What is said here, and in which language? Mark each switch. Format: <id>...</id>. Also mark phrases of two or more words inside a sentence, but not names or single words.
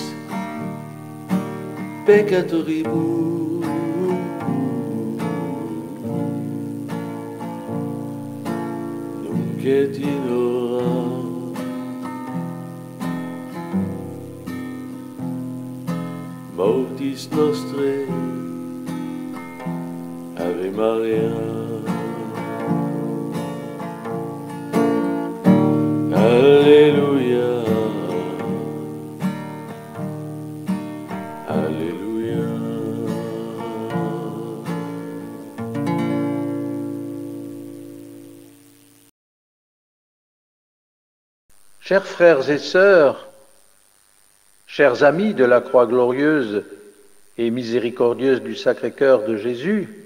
<la>peccatoribus, nunc et in hora mortis nostrae. Ave Maria.</la> <fr>Alléluia, Alléluia. Chers frères et sœurs, chers amis de la croix glorieuse et miséricordieuse du Sacré-Cœur de Jésus,</fr>